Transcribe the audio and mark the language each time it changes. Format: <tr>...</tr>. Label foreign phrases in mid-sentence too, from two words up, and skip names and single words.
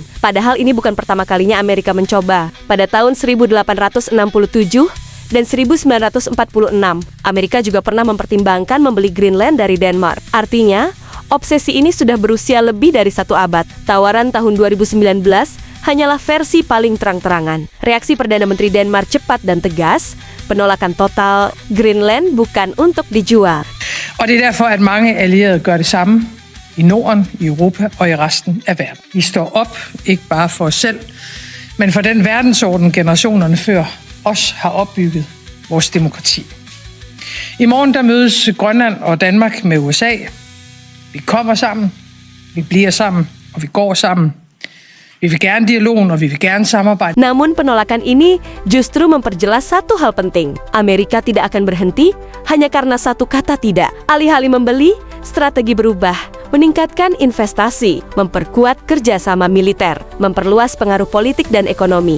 <id>Padahal ini bukan pertama kalinya Amerika mencoba. Pada tahun 1867 dan 1946, Amerika juga pernah mempertimbangkan membeli Greenland dari Denmark. Artinya, obsesi ini sudah berusia lebih dari satu abad. Tawaran tahun 2019 hanyalah versi paling terang-terangan. Reaksi Perdana Menteri Denmark cepat dan tegas, penolakan total. Greenland bukan untuk dijual.</id> <da>Og det er derfor, at mange allierede gør det samme i Norden, i Europa og i resten af verden. Vi står op, ikke bare for os selv, men for den verdensorden, generationerne før os har opbygget vores demokrati. I morgen der mødes Grønland og Danmark med USA. Vi kommer sammen, vi bliver sammen, og vi går sammen. Vi vil gerne dialogen, og vi vil gerne samarbejde.</da> <id>Namun penolakan ini justru memperjelas satu hal penting. Amerika tidak akan berhenti hanya karena satu kata tidak. Alih-alih membeli, strategi berubah, meningkatkan investasi, memperkuat kerjasama militer, memperluas pengaruh politik dan ekonomi.</id>